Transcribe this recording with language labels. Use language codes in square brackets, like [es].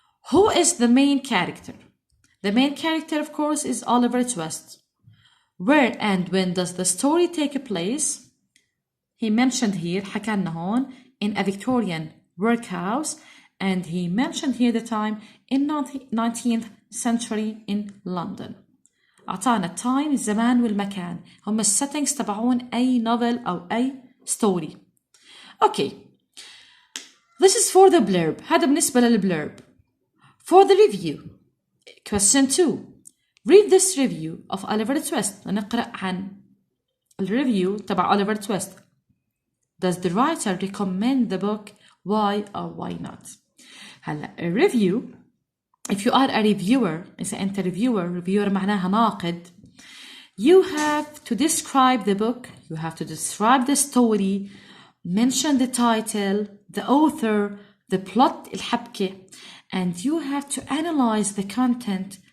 [en] Who is the main character? The main character, of course, is Oliver Twist. Where and when does the story take place? He mentioned here, [ar] حكى لنا هون, [en] in a Victorian workhouse, and he mentioned here the time in 19th century in London. [ar] أعطانا التايم الزمان والمكان هم السيتنجز تبعون أي نوفل أو أي ستوري. [en] Okay, this is for the blurb. [ar] هذا بالنسبة للبلurb. [en] For the review, question 2. Read this review of Oliver Twist. [ar] نقرأ عن الريفيو تبع Oliver Twist. [en] Does the writer recommend the book? Why or why not? [ar] هلا الريفيو, [en] if you are a reviewer, [ar] إذا أنت [en] reviewer [ar] معناها ناقد, [en] you have to describe the book, you have to describe the story, mention the title, the author, the plot الحبكة, and you have to analyze the content.